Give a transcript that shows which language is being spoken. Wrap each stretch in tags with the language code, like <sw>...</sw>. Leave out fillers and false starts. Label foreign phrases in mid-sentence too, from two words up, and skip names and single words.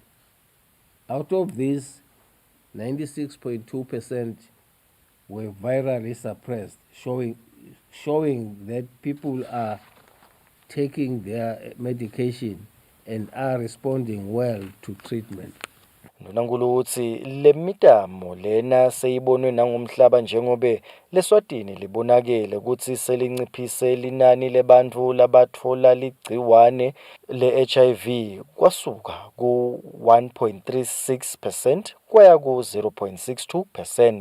<en>Out of these, 96.2% were virally suppressed, showing that people are taking their medication and are responding well to treatment.</en> <ss>Ndunankulu uthi lemitamo lena seyibonwe nangomhlaba njengobe leSwatini libonakele ukuthi selinciphise linani lebantu labatfola ligciwane le-HIV kwasuka ku 1.36% kwaya ku 0.62%.</ss>